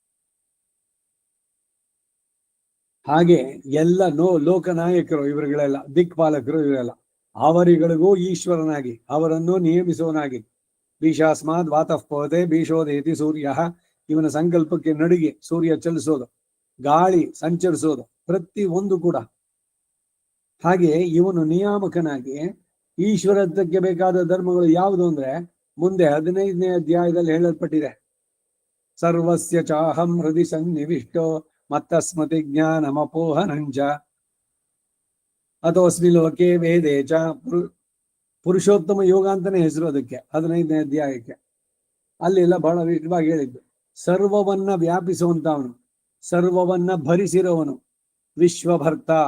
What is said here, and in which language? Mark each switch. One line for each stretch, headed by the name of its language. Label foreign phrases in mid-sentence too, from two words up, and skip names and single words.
Kannada: ಹಾಗೆ ಎಲ್ಲ ಲೋಕನಾಯಕರು ಇವರುಗಳೆಲ್ಲ, ದಿಕ್ಪಾಲಕರು ಇವರೆಲ್ಲ, ಅವರಿಗಳಿಗೂ ಈಶ್ವರನಾಗಿ ಅವರನ್ನು ನಿಯಮಿಸುವನಾಗಿ
Sanskrit: ಭೀಷಾಸ್ಮಾದ್ ವಾತಃ ಪವತೆ ಭೀಷೋದೇತಿ ಸೂರ್ಯ,
Kannada: ಇವನ ಸಂಕಲ್ಪಕ್ಕೆ ನಡಿಗೆ ಸೂರ್ಯ ಚಲಿಸೋದು, ಗಾಳಿ ಸಂಚರಿಸೋದು, ಪ್ರತಿ ಒಂದು ಕೂಡ. ಹಾಗೆ ಇವನು ನಿಯಾಮಕನಾಗಿ ಈಶ್ವರತ್ವಕ್ಕೆ ಬೇಕಾದ ಧರ್ಮಗಳು ಯಾವುದು ಅಂದ್ರೆ ಮುಂದೆ 15ನೇ ಅಧ್ಯಾಯದಲ್ಲಿ ಹೇಳಲ್ಪಟ್ಟಿದೆ.
Sanskrit: ಸರ್ವಸ್ಯ ಚಾಹಂ ಹೃದಯ ಸನ್ನಿವಿಷ್ಟೋ ಮತ್ತ ಸ್ಮೃತಿ ಜ್ಞಾನಮಪೋಹನಂಚ ಅಥೋಸ್ಮಿ ಲೋಕೆ ವೇದೇ ಚ.
Kannada: ಪುರುಷೋತ್ತಮ ಯೋಗ ಅಂತಾನೆ ಹೆಸರು ಅದಕ್ಕೆ 15ನೇ ಅಧ್ಯಾಯಕ್ಕೆ. ಅಲ್ಲೆಲ್ಲ ಬಹಳ ವಿಶೇಷವಾಗಿ ಹೇಳಿದ್ದು. ಸರ್ವವನ್ನ ವ್ಯಾಪಿಸುವಂತವನು, ಸರ್ವವನ್ನ ಭರಿಸಿರೋವನು, ವಿಶ್ವಭರ್ತ.